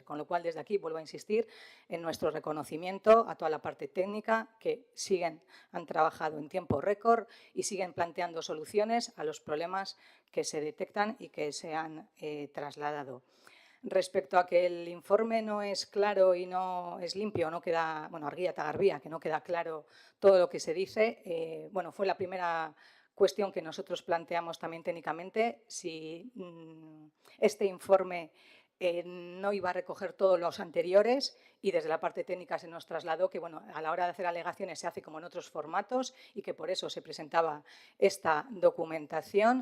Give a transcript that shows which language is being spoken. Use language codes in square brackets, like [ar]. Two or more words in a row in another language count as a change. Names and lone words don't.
[es] Con lo cual, desde aquí vuelvo a insistir en nuestro reconocimiento a toda la parte técnica, que han trabajado en tiempo récord y siguen planteando soluciones a los problemas que se detectan y que se han trasladado. Respecto a que el informe no es claro y no es limpio, no queda, [eu] bueno, argia eta garbia, [es] que no queda claro todo lo que se dice, bueno, fue la primera cuestión que nosotros planteamos también técnicamente, si este informe no iba a recoger todos los anteriores, y desde la parte técnica se nos trasladó que, bueno, a la hora de hacer alegaciones se hace como en otros formatos y que por eso se presentaba esta documentación.